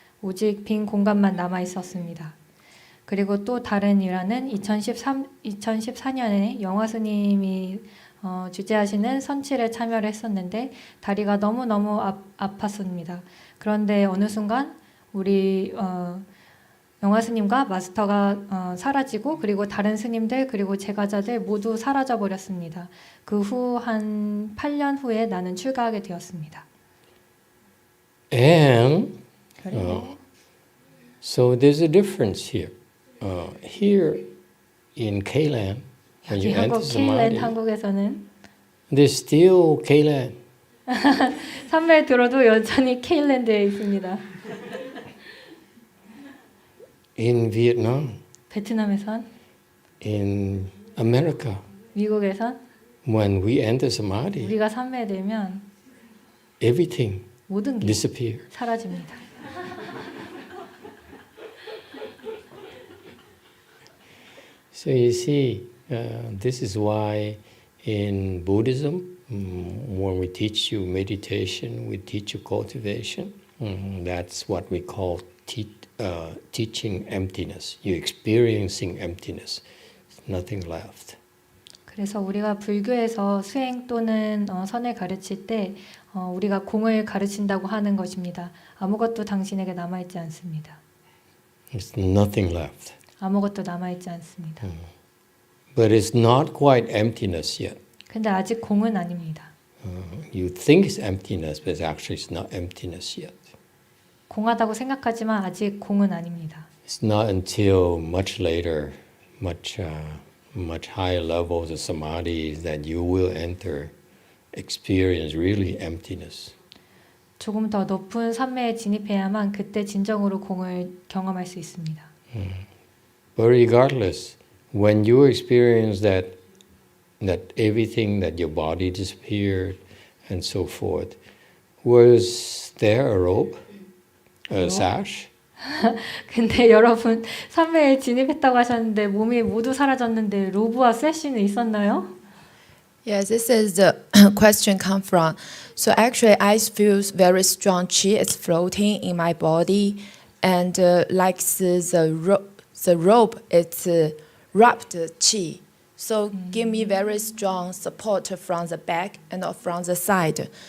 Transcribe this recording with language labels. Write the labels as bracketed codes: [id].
[ko] 오직 빈 공간만 남아 있었습니다. 그리고 또 다른 일화는 2014년에 영화 스님이 주재하시는 선칠에 참여를 했었는데 다리가 너무너무 아팠습니다. 그런데 어느 순간 우리 영화 스님과 마스터가 사라지고 그리고 다른 스님들 그리고 제가자들 모두 사라져 버렸습니다. 그 후 한 8년 후에 나는 출가하게 되었습니다. [en] And so there's a difference here. Here in K-land, when you enter samadhi, [ko] 한국에서는 [en] there's still K-land. [ko] 삼매에 들어도 여전히 K랜드에 있습니다. [en] In Vietnam, [ko] 베트남에선, [en] in America, [ko] 미국에선 [en] when we enter samadhi, [ko] 우리가 삼매에 들면 [en] everything [ko] 모든 게 [en] disappears. [ko] 사라집니다. [en] So you see, this is why in Buddhism, when we teach you meditation, we teach you cultivation. That's what we call teaching emptiness. You're experiencing emptiness. There's nothing left. [ko] 그래서 우리가 불교에서 수행 또는 선을 가르칠 때 우리가 공을 가르친다고 하는 것입니다. 아무것도 당신에게 남아있지 않습니다. [en] There's nothing left. [ko] 아무것도 남아있지 않습니다. [en] But it's not quite emptiness yet. [ko] 근데 아직 공은 아닙니다. [en] You think it's emptiness, but actually it's not emptiness yet. [ko] 공하다고 생각하지만 아직 공은 아닙니다. [en] It's not until much later, much higher levels of samadhi that you will experience really emptiness. [ko] 조금 더 높은 삼매에 진입해야만 그때 진정으로 공을 경험할 수 있습니다. [en] But regardless, when you experience that everything, that your body disappeared and so forth, was there a rope, a sash? [ko] 근데 여러분 삼매에 진입했다고 하셨는데 몸이 모두 사라졌는데 로브와 세시는 있었나요? [en] Yes, this is the question come from. So actually, I feel very strong qi is floating in my body, and like the rope, it's wrapped qi. So give me very strong support from the back and from the side.